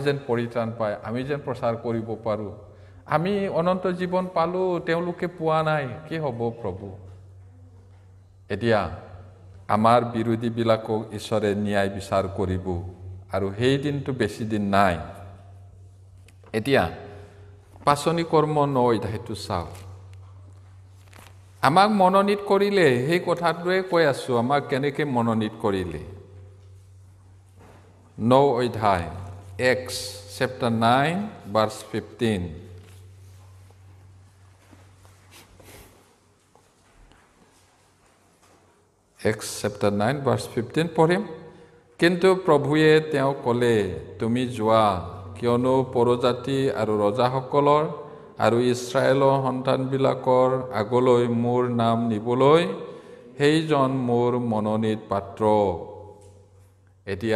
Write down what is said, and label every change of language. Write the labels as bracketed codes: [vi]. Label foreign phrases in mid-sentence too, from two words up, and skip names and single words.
[as] যেন পৰিত্ৰাণ পায় আমি যেন প্ৰচাৰ কৰিব পাৰোঁ আমি অনন্ত জীৱন পালোঁ তেওঁলোকে পোৱা নাই কি হ'ব প্ৰভু এতিয়া আমাৰ বিৰোধীবিলাকক ঈশ্বৰে ন্যায় বিচাৰ কৰিব আৰু সেই দিনটো বেছি দিন নাই এতিয়া পাচনি কৰ্ম 9 অধ্যায়টো চাওক আমাক মনোনীত কৰিলে সেই কথাটোৱে কৈ আছোঁ আমাক কেনেকৈ মনোনীত কৰিলে 9 অধ্যায় [en] Acts chapter 9 verse 15 Acts chapter 9 verse 15 [as] পঢ়িম কিন্তু প্ৰভুৱে তেওঁ ক'লে তুমি যোৱা কিয়নো পৰজাতি আৰু ৰজাসকলৰ আৰু ইছৰাইলৰ সন্তানবিলাকৰ আগলৈ মোৰ নাম নিবলৈ সেইজন মোৰ মনোনীত পাত্ৰ এতিয়া